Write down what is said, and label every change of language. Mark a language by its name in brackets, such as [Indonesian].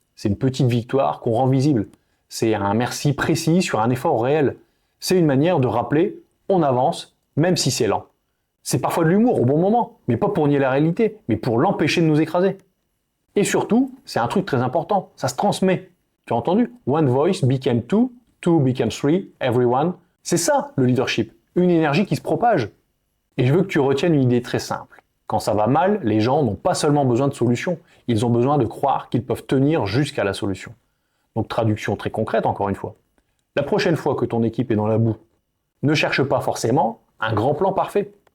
[French] C'est une petite victoire qu'on rend visible. C'est un merci précis sur un effort réel. C'est une manière de rappeler, on avance, même si c'est lent. C'est parfois de l'humour au bon moment, mais pas pour nier la réalité, mais pour l'empêcher de nous écraser. Et surtout, c'est un truc très important, ça se transmet. Tu as entendu? [English] One voice became two, two became three, everyone. [French] C'est ça le leadership, une énergie qui se propage. Et je veux que tu retiennes une idée très simple. Quand ça va mal, les gens n'ont pas seulement besoin de solutions, ils ont besoin de croire qu'ils peuvent tenir jusqu'à la solution. Donc traduction très concrète encore une fois. La prochaine fois que ton équipe est dans la boue, ne cherche pas forcément un grand plan parfait.